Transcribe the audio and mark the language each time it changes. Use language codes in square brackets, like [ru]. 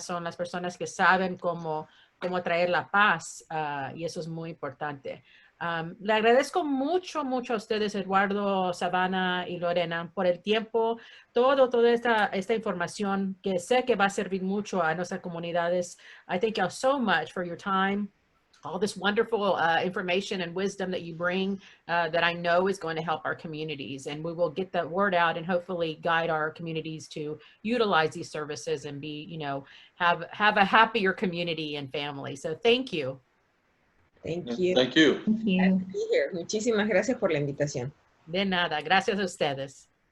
[es] Son las personas que saben cómo traer la paz y eso es muy importante. Le agradezco mucho a ustedes, Eduardo, Savannah y Lorena, por el tiempo, toda esta información que sé que va a servir mucho a nuestras comunidades. [en] I thank y'all so much for your time, all this wonderful information and wisdom that you bring that I know is going to help our communities. And we will get that word out and hopefully guide our communities to utilize these services and be, have a happier community and family. So thank you. Thank you. Thank you. Thank you. [es] Muchísimas gracias por la invitación. De nada. Gracias a ustedes.